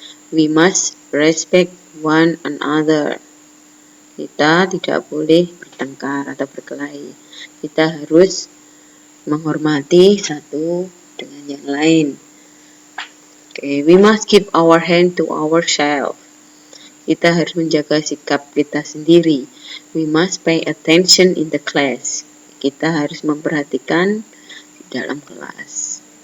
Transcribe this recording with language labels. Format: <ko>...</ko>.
<en>We must respect one another.</en> <id>Kita tidak boleh bertengkar atau berkelahi. Kita harus menghormati satu dengan yang lain.</id> <en>Okay, we must keep our hand to ourselves.</en> <id>Kita harus menjaga sikap kita sendiri.</id> <en>We must pay attention in the class.</en> <id>Kita harus memperhatikan di dalam kelas.</id>